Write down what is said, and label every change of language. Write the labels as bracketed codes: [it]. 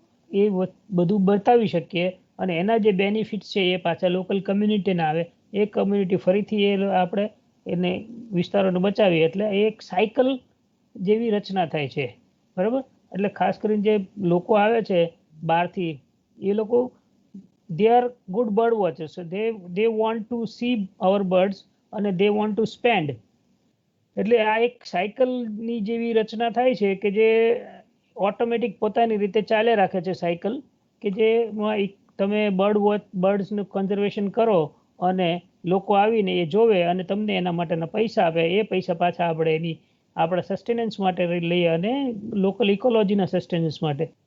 [gu] એ બધું બતાવી શકીએ અને એના જે બેનિફિટ્સ છે એ પાછા લોકલ કમ્યુનિટીને આવે, એ કમ્યુનિટી ફરીથી એ આપણે એને વિસ્તારોને બચાવીએ એટલે એક સાયકલ જેવી રચના થાય છે. બરાબર, એટલે ખાસ કરીને જે લોકો આવે છે બહારથી એ લોકો [en] they are good bird watchers, so they want to see our birds અને they want to spend. [gu] એટલે આ એક સાયકલની જેવી રચના થાય છે કે જે ઓટોમેટિક પોતાની રીતે ચાલે રાખે છે સાયકલ કે જે તમે બર્ડ્સનું કન્ઝર્વેશન કરો અને લોકો આવીને એ જોવે અને તમને એના માટેના પૈસા આપે, એ પૈસા પાછા આપણે આપણા સસ્ટેનન્સ માટે લઈએ અને લોકલ ઇકોલોજીના સસ્ટેનન્સ માટે.